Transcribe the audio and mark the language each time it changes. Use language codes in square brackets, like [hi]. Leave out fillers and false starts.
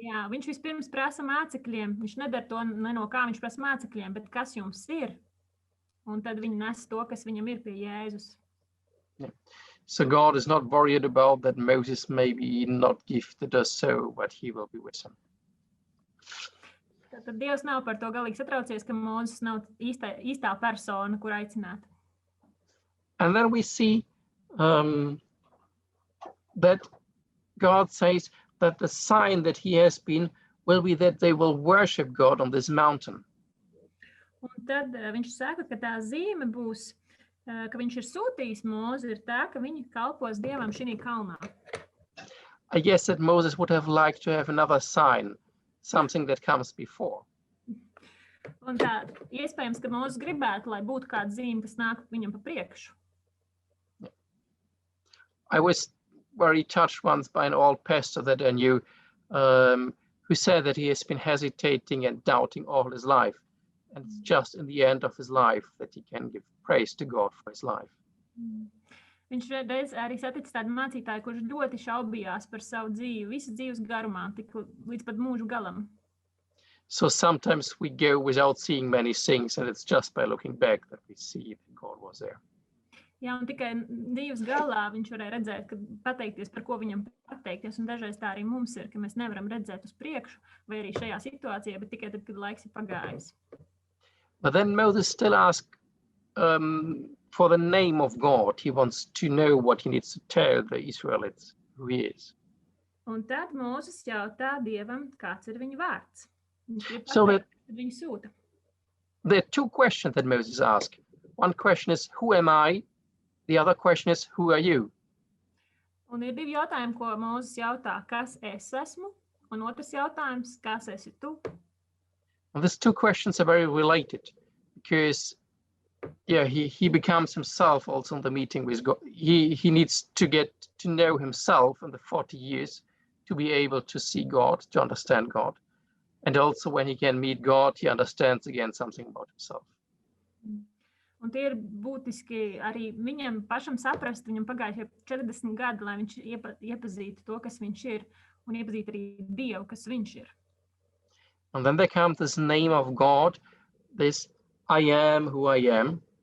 [lv] Viņš vispirms prasa mācekļiem. Viņš nedara to ne no kā, viņš prasa mācekļiem, bet kas jums ir? Un tad viņi nes to, kas viņam ir pie Jēzus. [en] Yeah. So God is not worried about that Moses maybe not gifted us so, but he will be with him. [lv] Tad Dievs nav par to galīgi satraucies, ka Mūzes nav īstā persona, kur aicināt. [en] And then we see that God says that the sign that he has been will be that they will worship God on this mountain. [lv] Un tad viņš saka, ka tā zīme būs, ka viņš ir sūtījis Mūzi, ir tā, ka viņi kalpos Dievam šī kalnā. [en] I guess that Moses would have liked to have another sign, something that comes before. [lv] Un tā, iespējams, ka Mūzes gribētu, lai būtu kāda zīme, kas nāk viņam pa priekšu. [en] I was very touched once by an old pastor that I knew, who said that he has been hesitating and doubting all his life. And it's just in the end of his life that he can give praise to God for his life. [lv] Viņš reiz arī saticis tādu mācītāju, kurš ļoti šaubījās par savu dzīvi, visas dzīves garumā, tik līdz pat mūžu galam. [en] So sometimes we go without seeing many things, and it's just by looking back that we see that God was there. [lv] Jā, un tikai dzīves galā viņš varēja redzēt, ka pateikties, par ko viņam pateikties, un dažreiz tā arī mums ir, ka mēs nevaram redzēt uz priekšu, vai arī šajā situācijā, bet tikai tad, kad laiks ir pagājis. [en] But then Moses still asks for the name of God. He wants to know what he needs to tell the Israelites who he is. [lv] Un tad Mūzes jautā Dievam, kāds ir viņa vārds. Viņš grib [en] So [lv] pateikt, kad viņu sūta. [en] There are 2 questions that Moses asks. One question is, who am I? The other question is, who are you? [lv] Un ir 2 jautājumi, ko Mūzes jautā, kas es esmu, un otrs jautājums, kas esi tu? [en] And these 2 questions are very related because, he becomes himself also in the meeting with God. He needs to get to know himself in the 40 years to be able to see God, to understand God. And also when he can meet God, he understands again something about himself. [lv] Un tie ir būtiski arī viņam pašam saprast, viņam pagājuši 40 gadi, lai viņš iepazītu to, kas viņš ir, un iepazītu arī Dievu, kas viņš ir. [en] And then there comes this name of God, this I am who I am.